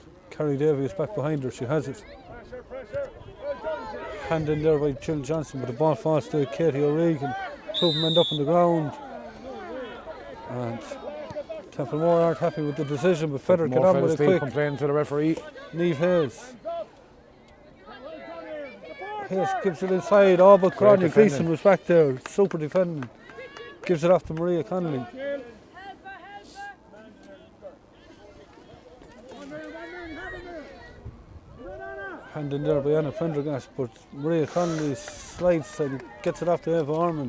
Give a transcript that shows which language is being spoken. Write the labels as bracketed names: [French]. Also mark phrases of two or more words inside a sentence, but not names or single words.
[English] Kerry Davey is back behind her. She has it. Hand in there by Jill Johnson, but the ball falls to Katie O'Regan. Two of them end up on the ground. And Templemore aren't happy with the decision, but Fethard get on with it quick. Complaining to the referee. Niamh Hayes. Hayes gives it inside. Oh, but Grodney Gleeson was back there. Super defending. Gives it off to Maria Connolly. Hand in there by Anna Prendergast, but Maria Connolly slides and gets it off to Eva Ormond.